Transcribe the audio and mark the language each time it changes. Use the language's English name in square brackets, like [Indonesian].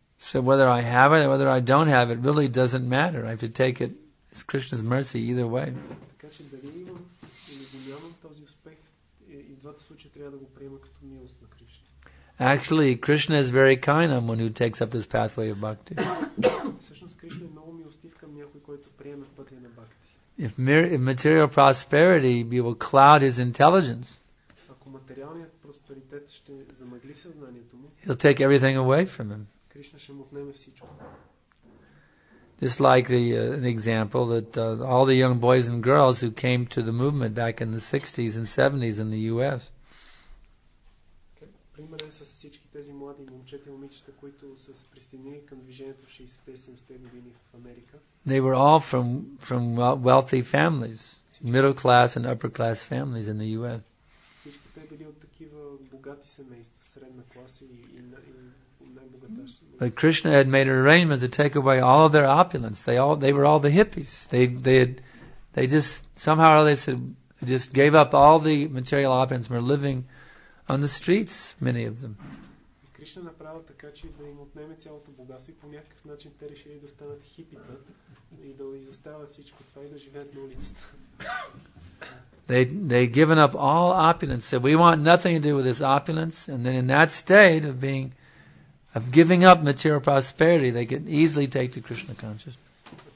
[English] So whether I have it or whether I don't have it really doesn't matter. I have to take it as Krishna's mercy either way. [Bulgarian] Така че дали имам или го нямам този успех, и двата случая трябва да го приема като милост на Кришна. [English] Actually, Krishna is very kind on one who takes up this pathway of bhakti. [Bulgarian] Всъщност Кришна е много милостив към някой, който приеме пътя на бхакти. [English] If material prosperity will cloud his intelligence, [Bulgarian] Ако материалният просперитет ще замъгли съзнанието му, [English] he'll take everything away from him. [Bulgarian] Кришна ще му отнеме всичко. [English] Just like an example that all the young boys and girls who came to the movement back in the 60s and 70s in the U.S. [Bulgarian] Примерът с всички тези млади момчета и момичета, които са се присъединили към движението в 60-те и 70-те години в Америка. [English] They were all from wealthy families, middle class and upper class families in the U.S. [Bulgarian] Всички те били от такива богати семейства, средна класа и най-богаташ. [English] But Krishna had made arrangements to take away all of their opulence. They were all the hippies. They just somehow they said just gave up all the material opulence and were living on the streets, many of them. [Bulgarian] Кришна направил така, че да им отнеме цялото богатство и по някакъв начин те решили да станат хипита и да изоставят всичко това и да живеят на улицата. [English] They given up all opulence, said we want nothing to do with this opulence, and then in that state of giving up material prosperity, they could easily take to Krishna consciousness.